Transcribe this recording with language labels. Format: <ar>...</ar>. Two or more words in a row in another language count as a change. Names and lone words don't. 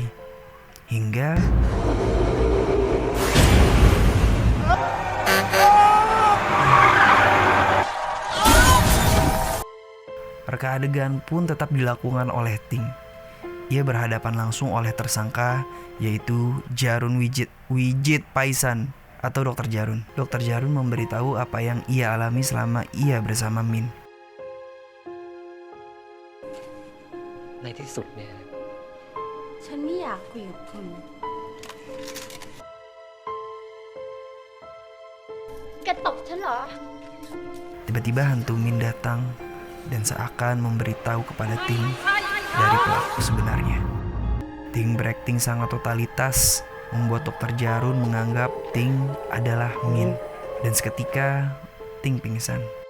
<id>Hingga reka adegan pun tetap dilakukan oleh Ting. Ia berhadapan langsung oleh tersangka, yaitu Jarun Wijit Paisan atau Dr. Jarun. Dr. Jarun memberitahu apa yang ia alami selama ia bersama Min.</id> <th>ในที่สุดเนี่ย ฉันไม่อยากคุยกับคุณ แกตบฉันเหรอ</th> <id>Tiba-tiba hantu Min datang dan seakan memberitahu kepada Ting dari pelaku sebenarnya. Ting berakting sangat totalitas, membuat Dr. Jarun menganggap Ting adalah Min. Dan seketika Ting pingsan.</id>